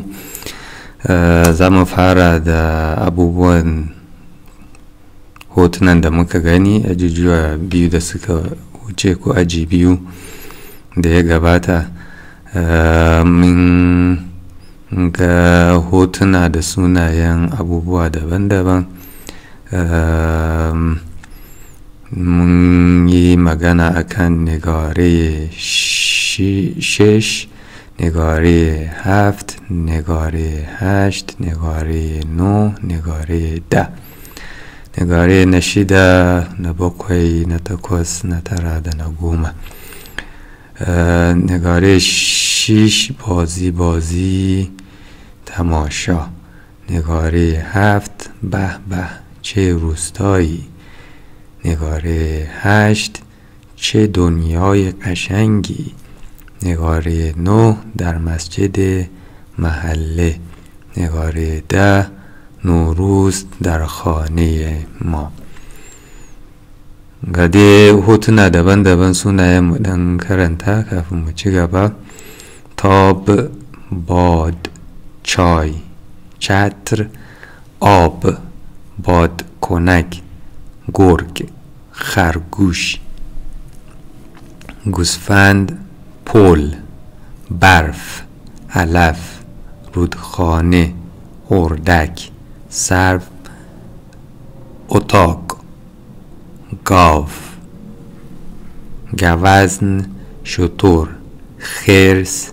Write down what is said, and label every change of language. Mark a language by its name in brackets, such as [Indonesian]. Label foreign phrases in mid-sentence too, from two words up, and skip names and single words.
[Hausa] Za mu fara da abubuwan hotunan da muka gani a ajujuwa biyu da suka wuce ko aji biyu da ya gabata. Mun ga hotuna da sunayen abubuwa daban-daban. Mun yi magana akan [Persian] نگاره شش نگاره هفت نگاره هشت نگاره نه نگاره ده. [Hausa] Negare na shida, na bakwai, na takwas, na tara da na goma. [Persian] نگاره شش بازی تماشا. نگاره هفت به به چه روستایی. نگاره هشت چه دنیای قشنگی. نگاره 9 در مسجد محله. نگاره 10 نوروز در خانه ما. [Hausa] ga dai hotuna daban-daban sunayen mu dan karanta kafin mu ci gaba. [Persian] Tab, باد، چای، چتر، آب، بادکنک, گرگ، خرگوش، گوسفند، پل، برف، علف، رودخانه، اردک، سرو، اتاق، گاو، گوزن، شتر، خرس،